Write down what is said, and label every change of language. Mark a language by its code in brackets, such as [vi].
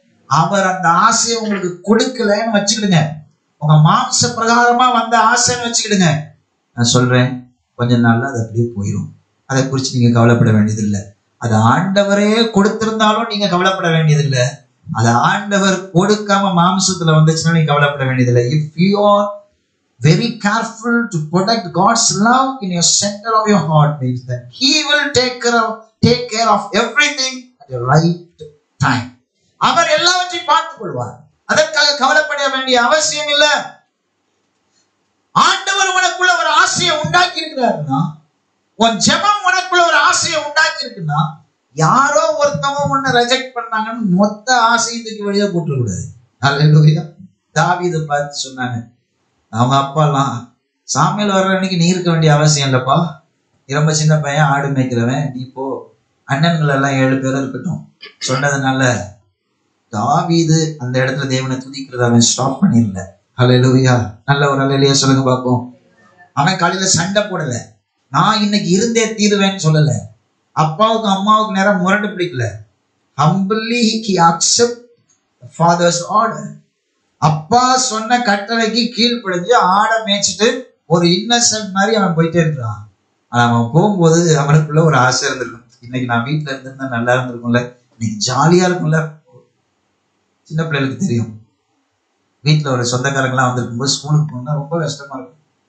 [ta] அவர் அந்த ஆசையை உங்களுக்கு கொடுக்கலன்னு வச்சுக்கிடுங்க, உங்க மாம்ச பிரகாரமா வந்த ஆசைன்னு வச்சுக்கிடுங்க, நான் சொல்றேன் கொஞ்ச நாள்ல அது அப்படியே போயிடும். அதை குறித்து நீங்க கவலைப்பட வேண்டியதில்லை. அது ஆண்டவரே கொடுத்திருந்தாலும் நீங்க கவலைப்பட வேண்டியதில்லை. அது ஆண்டவர் கொடுக்காம மாம்சத்துல வந்துச்சுன்னா நீங்க கவலைப்பட வேண்டியதில்லை. [en] If you are very careful to protect God's love in your center of your heart, means that He will take care of everything at the right time. [ta] அவர் எல்லாவற்றையும் பார்த்துக் கொள்வார். அதற்காக கவலைப்பட வேண்டிய அவசியம் இல்லை. ஆண்டவர் உனக்குள்ள ஒரு ஆசையை உண்டாக்கி இருக்கிறாருன்னா, உன் ஜெபம் உனக்குள்ள ஒரு ஆசையை உண்டாக்கி இருக்குன்னா, யாரோ ஒருத்தவங்க உன்னை ரிஜெக்ட் பண்ணாங்கன்னு மொத்த ஆசையும் தூக்கி வெளியே போட்டுறக்கூடாது. ஹல்லேலூயா. தாவீதை பார்த்து சொன்னாங்க, அவங்க அப்பா எல்லாம் சாமியில் வர்ற அன்னைக்கு நீ இருக்க வேண்டிய அவசியம் இல்லப்பா, ரொம்ப சின்ன பையன், ஆடு மேய்க்கிறவன், நீ போ, அண்ணன்கள் எல்லாம் 7 பேரும் இருக்கட்டும் சொன்னதுனால தாவீது அந்த இடத்துல தேவனை துதிக்கிறத அவன் ஸ்டாப் பண்ணிடல. ஹல்லேலூயா. நல்ல ஒரு ஹல்லேலூயா சொல்லுங்க பார்ப்போம். அவன் காலையில சண்டை போடல, நான் இன்னைக்கு இருந்தே தீருவேன்னு சொல்லல, அப்பாவுக்கு அம்மாவுக்கு நேரம் முரண்டு பிடிக்கல. [en] Humbly he accept the father's order. [ta] அப்பா சொன்ன கட்டளைக்கு கீழ்ப்படிஞ்சு ஆடை மேய்ச்சிட்டு ஒரு இன்னசென்ட் மாதிரி அவன் போயிட்டே இருக்கிறான். ஆனா அவன் போகும்போது அவனுக்குள்ள ஒரு ஆசை இருந்திருக்கும், இன்னைக்கு நான் வீட்டுல இருந்திருந்தா நல்லா இருந்திருக்கும்ல, இன்னைக்கு ஜாலியா இருக்கும்ல. சின்ன பிள்ளைகளுக்கு தெரியும், வீட்டுல ஒரு சொந்தக்காரங்களாம் வந்திருக்கும்போது ஸ்கூலுக்கு போகணும்னா ரொம்ப கஷ்டமா இருக்கும்.